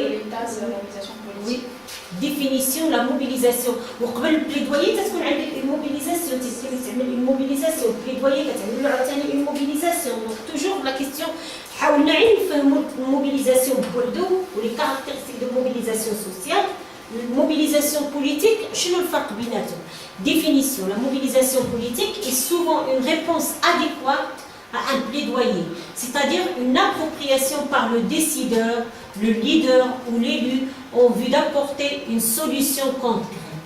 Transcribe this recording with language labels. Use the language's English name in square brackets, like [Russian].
[French] de l'état de la mobilisation politique. Oui. Définition, la mobilisation. [Arabic] وقبل البليدويي تكون عندك الموبيليزاسيون تعمل [French] une mobilisation plaidoyer [Arabic] كتعمل عاوتاني [French] une mobilisation. Donc toujours la question [Arabic] حاولنا نفهموا الموبيليزاسيون بوحدو ولي [French] كارactéristiques de mobilisation sociale. Mobilisation politique, [Arabic] شنو الفرق بيناتهم؟ [French] Définition, la mobilisation politique est souvent une réponse adéquate à un plaidoyer, c'est-à-dire une appropriation par le décideur, le leader ou l'élu en vue d'apporter une solution concrète.